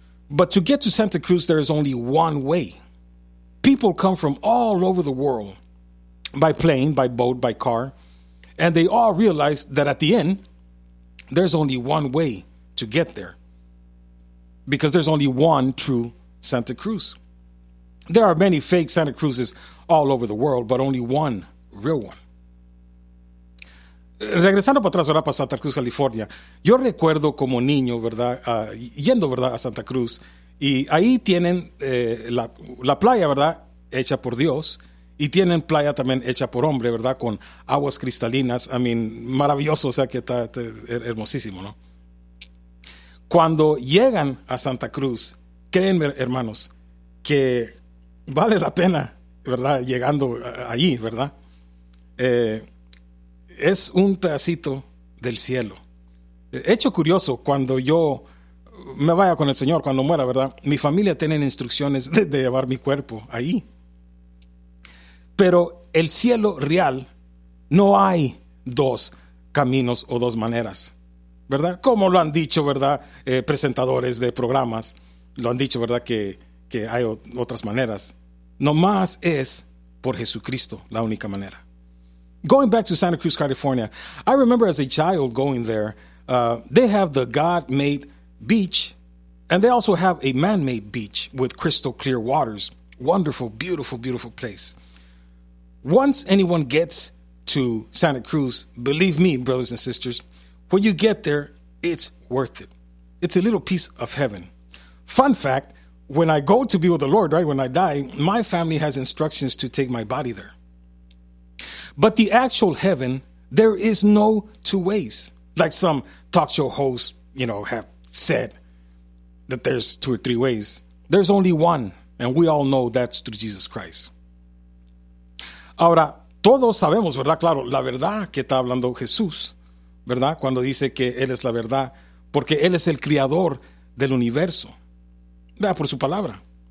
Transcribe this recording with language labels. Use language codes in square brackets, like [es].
[en] But to get to Santa Cruz, there is only one way. People come from all over the world by plane, by boat, by car, and they all realize that at the end, there's only one way to get there because there's only one true Santa Cruz. There are many fake Santa Cruzes all over the world, but only one real one. [es] Regresando para atrás, ¿verdad? Para Santa Cruz, California. Yo recuerdo como niño, ¿verdad? Yendo, ¿verdad? A Santa Cruz. Y ahí tienen la playa, ¿verdad? Hecha por Dios. Y tienen playa también hecha por hombre, ¿verdad? Con aguas cristalinas. [en] I mean, [es] maravilloso. O sea, que está hermosísimo, ¿no? Cuando llegan a Santa Cruz, créanme, hermanos, que vale la pena, ¿verdad? Llegando ahí, ¿verdad? Es un pedacito del cielo. Hecho curioso, cuando yo me vaya con el Señor, cuando muera, ¿verdad? Mi familia tiene instrucciones de llevar mi cuerpo ahí. Pero el cielo real, no hay dos caminos o dos maneras, ¿verdad? Como lo han dicho, ¿verdad? Presentadores de programas, lo han dicho, ¿verdad? Que hay otras maneras. Nomás es por Jesucristo la única manera. [en] Going back to Santa Cruz, California, I remember as a child going there, they have the God-made beach, and they also have a man-made beach with crystal clear waters. Wonderful, beautiful, beautiful place. Once anyone gets to Santa Cruz, believe me, brothers and sisters, when you get there, it's worth it. It's a little piece of heaven. Fun fact, when I go to be with the Lord, right, when I die, my family has instructions to take my body there. But the actual heaven, there is no two ways. Like some talk show hosts, you know, have said that there's two or three ways. There's only one, and we all know that's through Jesus Christ. [es] Ahora, todos sabemos, ¿verdad? Claro, la verdad que está hablando Jesús, ¿verdad? Cuando dice que Él es la verdad, porque Él es el creador del universo. Vea por su palabra.